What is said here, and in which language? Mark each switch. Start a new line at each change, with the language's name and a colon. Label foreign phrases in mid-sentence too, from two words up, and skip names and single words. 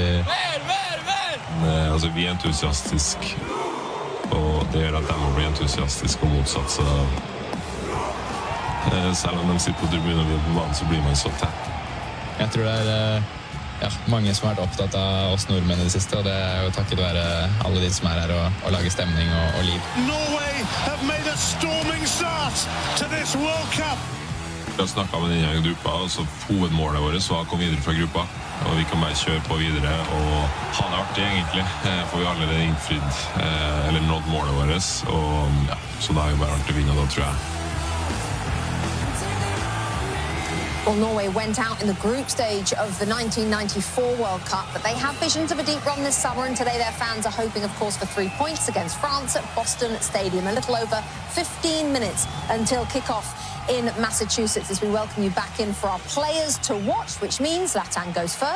Norwegian: Altså, vi er entusiastiske, og det gjør at de må bli entusiastiske og motsatt, så selv om de sitter på tribunen og vi er på banen, så blir man så tett. Jeg tror det mange som har vært opptatt av oss nordmenn i det siste, og det jo takket være alle de som her og lager stemning og liv.
English: Norway have made a storming start to this World Cup.
Norwegian: Vi har snakket med denne gruppa, og så hovedmålet vårt var å komme videre fra gruppa, og vi kan bare kjøre på videre og ha det artig egentlig, for vi har allerede innfridd eller nådd målet vårt, og så da er det bare artig å vinne, da tror jeg.
English: Well, Norway went out in the group stage of the 1994 World Cup, but they have visions of a deep run this summer, and today their fans are hoping, of course, for 3 points against France at Boston Stadium. A little over 15 minutes until kickoff in Massachusetts as we welcome you back in for our players to watch, which means Zlatan goes first.